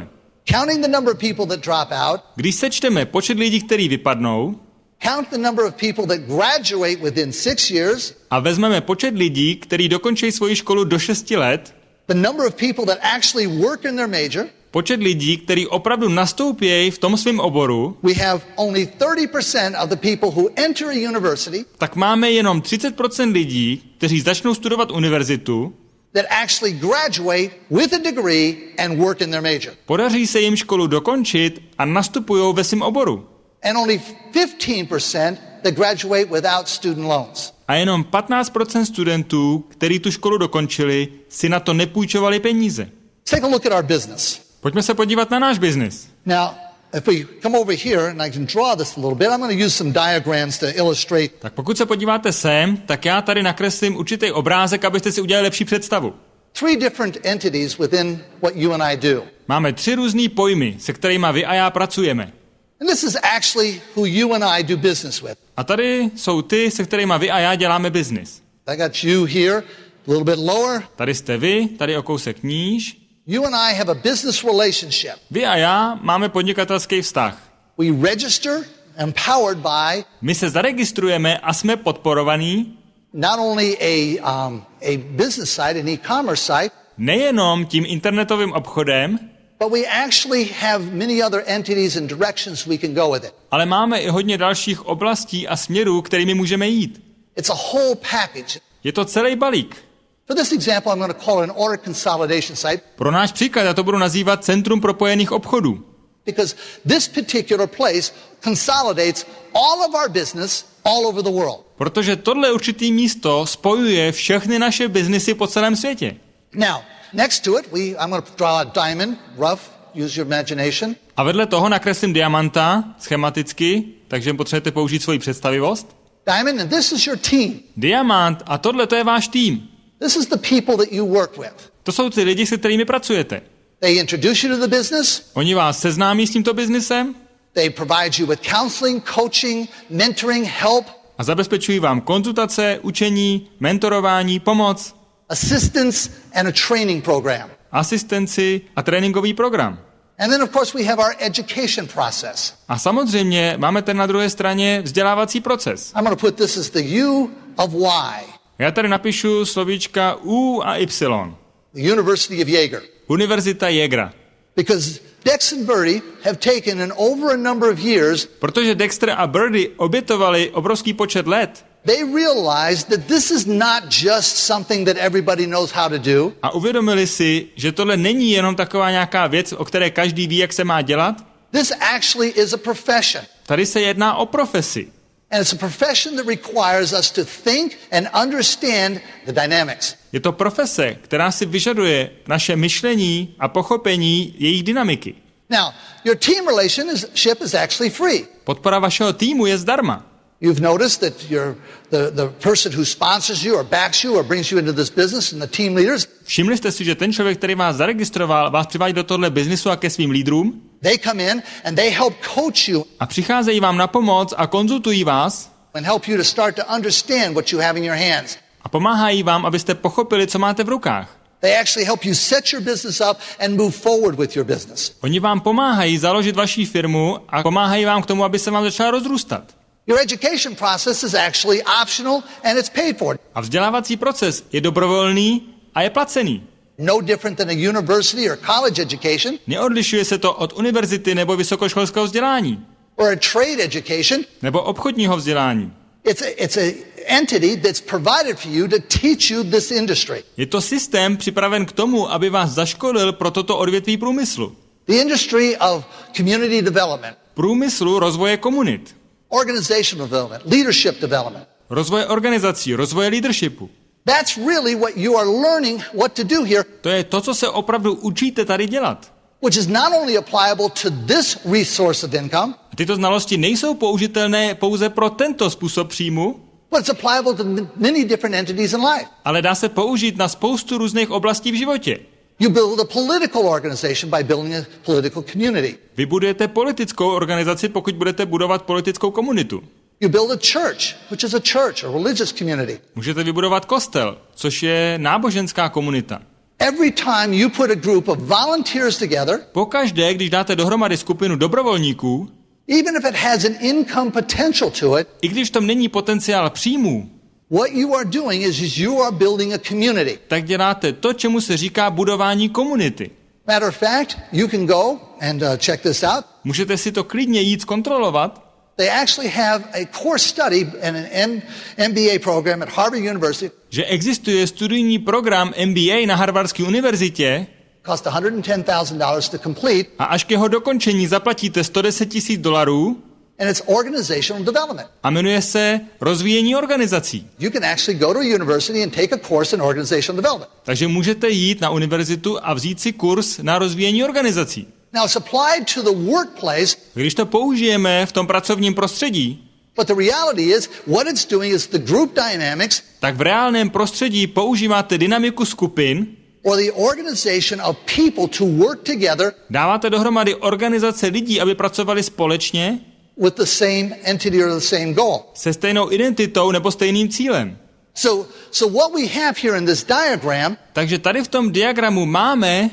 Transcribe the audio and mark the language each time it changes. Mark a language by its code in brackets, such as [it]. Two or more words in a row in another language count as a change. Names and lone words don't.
[en] Counting the number of people that drop out. [cs] Když sečteme počet lidí, kteří vypadnou, [en] count the number of people that graduate within 6 years. [cs] A vezmeme počet lidí, kteří dokončí svoji školu do 6 let. [en] The number of people that actually work in their major. [cs] Počet lidí, kteří opravdu nastoupí v tom svém oboru. [en] We have only 30% of the people who enter a university. [cs] Tak máme jenom 30% lidí, kteří začnou studovat univerzitu. [en] That actually graduate with a degree and work in their major. [cs] Podaří se jim školu dokončit a nastupují ve svém oboru. [en] And only 15% that graduate without student loans. [cs] A jenom 15% studentů, kteří tu školu dokončili, si na to nepůjčovali peníze. [en] Take a look at our business. [cs] Pojďme se podívat na náš biznis. [en] Now, if we come over here, and I can draw this a little bit, I'm going to use some diagrams to illustrate. [cs] Tak pokud se podíváte sem, tak já tady nakreslím určitý obrázek, abyste si udělali lepší představu. [en] 3 different entities within what you and I do. [cs] Máme 3 různý pojmy, se kterými vy a já pracujeme. [en] And this is actually who you and I do business with. [cs] A tady jsou ty, se kterými vy a já děláme biznis. [en] I got you here, a little bit lower. [cs] Tady jste vy, tady o kousek níž. [en] You and I have a business relationship. [cs] Vy a já máme podnikatelský vztah. [en] We register, empowered by [cs] My se zaregistrujeme a jsme podporovaní [en] not only a business site, an e-commerce site, [cs] nejenom tím internetovým obchodem, [en] but we actually have many other entities and directions we can go with it. [cs] ale máme i hodně dalších oblastí a směrů, kterými můžeme jít. [en] It's a whole package. [cs] Je to celý balík. [en] For this example, I'm going to call it an order consolidation site [cs] Pro náš příklad já to budu nazývat Centrum propojených obchodů. [en] because this particular place consolidates all of our business all over the world. [cs] Protože tohle určitý místo spojuje všechny naše biznisy po celém světě. [en] Now, next to it, I'm going to draw a diamond, rough, use your imagination. [cs] A vedle toho nakreslím diamanta schematicky, takže potřebujete použít svoji představivost. [en] Diamond, and this is your team. [cs] Diamant a tohle to je váš tým. [en] This is the people that you work with. [cs] To jsou ty lidi, se kterými pracujete. [en] They introduce you to the business. [cs] Oni vás seznámí s tímto biznisem [en] They provide you with counseling, coaching, mentoring, help, [cs] a zabezpečují vám konzultace, učení, mentorování, pomoc, [en] assistance, and a training program. [cs] asistenci a tréninkový program. [en] And then, of course, we have our education process. [cs] A samozřejmě máme ten na druhé straně vzdělávací proces. [en] I'm going to put this as the U of Y, [cs] Já tady napíšu slovíčka U a Y. [en] the University of Jaeger. [cs] Univerzita Jägera. [en] Because Dex and Bertie have taken and over a number of years, [cs] Protože Dexter a Birdie obětovali obrovský počet let [en] they realized that this is not just something that everybody knows how to do. [cs] a uvědomili si, že tohle není jenom taková nějaká věc, o které každý ví, jak se má dělat. [en] This actually is a profession. [cs] Tady se jedná o profesi. [en] And it's a profession that requires us to think and understand the dynamics. [cs] Je to profese, která si vyžaduje naše myšlení a pochopení jejich dynamiky. [en] Now, your team relationship is actually free. [cs] Podpora vašeho týmu je zdarma. [en] You've noticed that the person who sponsors you or backs you or brings you into this business and the team leaders, [cs] Všimli jste si, že ten člověk, který vás zaregistroval, vás přivádí do tohle biznisu a ke svým lídrům [en] they come in and they help coach you [cs] a přicházejí vám na pomoc a konzultují vás [en] and help you to start to understand what you have in your hands. [cs] a pomáhají vám, abyste pochopili, co máte v rukách. [en] They actually help you set your business up and move forward with your business. [cs] Oni vám pomáhají založit vaši firmu a pomáhají vám k tomu, aby se vám začala rozrůstat. [en] Your education process is actually optional and it's paid for. [cs] A vzdělávací proces je dobrovolný a je placený. [en] No different than a university or college education [cs] Neodlišuje se to od univerzity nebo vysokoškolského vzdělání [en] or a trade education. [cs] nebo obchodního vzdělání. [en] It's a entity that's provided for you to teach you this industry. [cs] Je to systém připraven k tomu, aby vás zaškolil pro toto odvětví průmyslu. [en] The industry of community development, [cs] Průmyslu rozvoje komunit, [en] organizational development, leadership development. [cs] rozvoje organizací, rozvoje leadershipu. [en] That's really what you are learning what to do here, [cs] To je to, co se opravdu učíte tady dělat. [en] which is not only applicable to this resource of income, [cs] A tyto znalosti nejsou použitelné pouze pro tento způsob příjmu, [en] but it's applicable to many different entities in life. [cs] ale dá se použít na spoustu různých oblastí v životě. [en] You build a political organization by building a political community. [cs] Vy budujete politickou organizaci, pokud budete budovat politickou komunitu. [en] You build a church, which is a church, a religious community. [cs] Můžete vybudovat kostel, což je náboženská komunita. [en] Every time you put a group of volunteers together, [cs] Pokaždé, když dáte dohromady skupinu dobrovolníků, [en] even if it has an income potential to it, [cs] i když v tom není potenciál příjmů, [en] what you are doing is you are building a community. [cs] tak děláte to, čemu se říká budování komunity. [en] Matter of fact, you can go and check this out. [cs] Můžete si to klidně jít zkontrolovat. [en] They actually have a course study in an MBA program at Harvard University. [cs] Že existuje studijní program MBA na Harvardské univerzitě [en] Cost $110,000 to complete. [cs] a až k jeho dokončení zaplatíte $110,000, [en] And it's organizational development. [cs] A jmenuje se rozvíjení organizací. [en] You can actually go to a university and take a course in organizational development. [cs] Takže můžete jít na univerzitu a vzít si kurz na rozvíjení organizací. [en] Now it's applied to the workplace. [cs] Když to použijeme v tom pracovním prostředí, [en] But the reality is, what it's doing is the group dynamics, [cs] tak v reálném prostředí používáte dynamiku skupin, [en] or the organization of people to work together [cs] dáváte dohromady organizace lidí, aby pracovali společně [en] with the same entity or the same goal. [cs] se stejnou identitou nebo stejným cílem. [en] So what we have here in this diagram [cs] Takže tady v tom diagramu máme